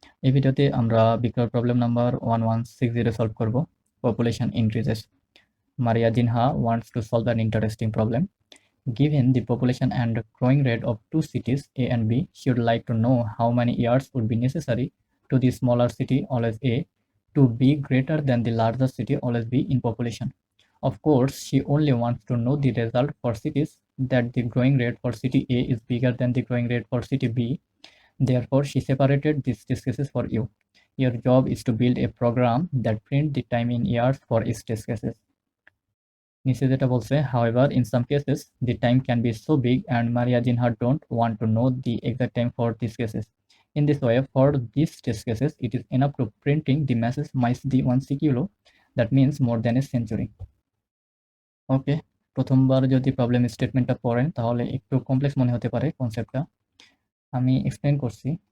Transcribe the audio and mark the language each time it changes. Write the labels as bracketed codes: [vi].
[bn] এই ভিডিওতে আমরা Beecrowd প্রবলেম নাম্বার 1160 সলভ করব। [en] Population increases. Maria Jinha wants to solve an interesting problem. Given the population and growing rate of two cities, A and B, she would like to know how many years would be necessary to the smaller city, always A, to be greater than the larger city, always B, in population. Of course, she only wants to know the result for cities that the growing rate for city A is bigger than the growing rate for city B. Therefore, she separated these test cases for you. Your job is to build a program that print the time in years for each test cases. [bn] নিচে যেটা বলছে, [en] however, in some cases, the time can be so big and Maria Jinha don't want to know the exact time for these cases. In this way, for these test cases, it is enough to printing the message might the 1 kilo. That means more than a century. [bn] ওকে, প্রথমবার যদি problem স্টেটমেন্টটা পড়েন তাহলে একটু complex মনে হতে পারে কনসেপ্টটা। আমি এক্সপ্লেন করছি।